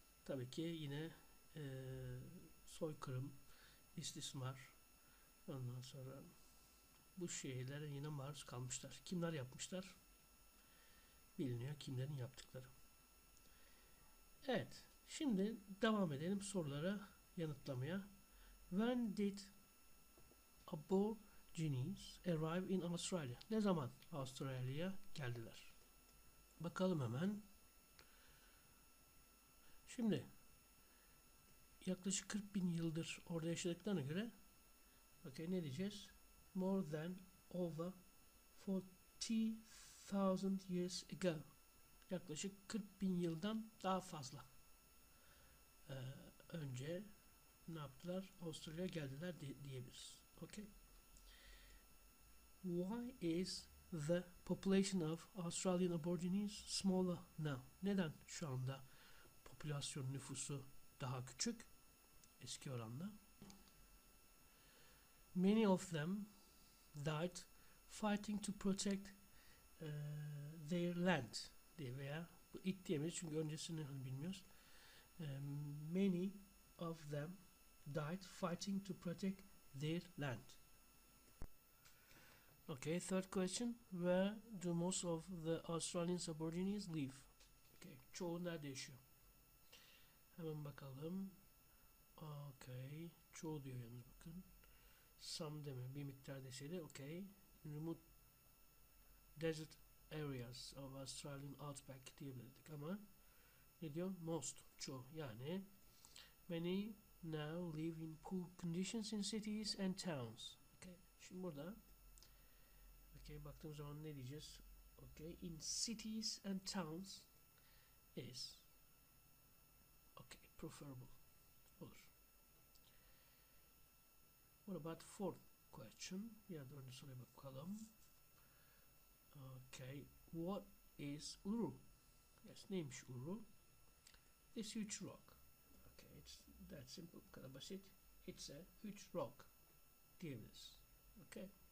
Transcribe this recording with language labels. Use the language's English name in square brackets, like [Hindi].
[Turkish] Tabii ki yine soykırım, istismar, ondan sonra bu şeylere yine maruz kalmışlar. Kimler yapmışlar? Biliniyor kimlerin yaptıkları. Evet. Şimdi devam edelim sorulara yanıtlamaya. [English] When did Aborigines arrive in Australia? [Turkish] Ne zaman Avustralya'ya geldiler? Bakalım hemen. Şimdi yaklaşık 40 bin yıldır orada yaşadıklarına göre ne diyeceğiz? [English] More than over 40,000 years ago. [Turkish] Yaklaşık 40 bin yıldan daha fazla önce ne yaptılar? Avustralya'ya geldiler diyebiliriz. Okay. [English] Why is the population of Australian Aborigines smaller now? [Turkish] Neden şu anda popülasyon nüfusu daha küçük eski oranla? [English] Many of them died fighting to protect their land [Turkish] diye veya it diyemeyiz çünkü öncesini bilmiyoruz. [English] Many of them died fighting to protect their land. Okay, third question. Where do most of the Australian Aborigines live? [Turkish] Okay, çoğu nerede yaşıyor? Hemen bakalım. Okay, çoğu diyor yalnız bakın. Some deme, bir miktar deseydi. [English] Okay. Remote desert areas of Australian outback [Turkish] diyebilirdik ama ne diyor? [English] Most, çoğu. Yani many now live in poor conditions in cities and towns. Okay. [Turkish] Şimdi burada baktığım zaman ne diyeceğiz? Okay. [English] In cities and towns is preferable. Olur. What about fourth question? [Turkish] Ya dördüncü soruya bakalım. [English] Okay. What is Uru? Yes, [Turkish] neymiş Uru? [English] This huge rock. Okay, it's that simple. [Turkish] Bu kadar basit. [English] It's a huge rock diyebiliriz. Okay.